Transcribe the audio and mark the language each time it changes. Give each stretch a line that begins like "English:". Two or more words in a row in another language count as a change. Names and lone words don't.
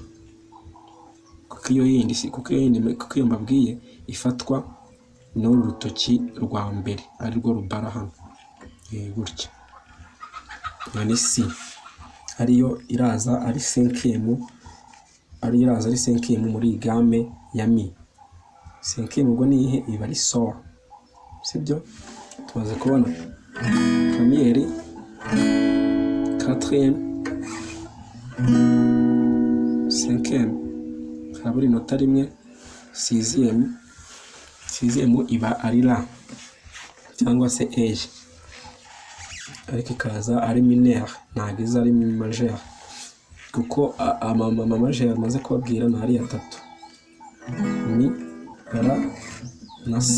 Kinyarwanda: Kuko iyo mbabwiye ifatwa n'uru rutoki rwa mbere, ari rwo rubara hano. Gutya. Iyo ni C. Ariyo iraza ari cinquième, muri gamme ya mi. Cinquième ubwo ni ihe, iba ari sol. Sibyo? Tumaze kubona
French: première, quatrième, cinquième,
Kinyarwanda: harabura inota rimwe, sixième iba ari la cyangwa se E, ariko ikaza ari mineur, ntabwo iza ari majeur, kuko ama majeur maze kubabwira ni ari atatu: mi, la na si.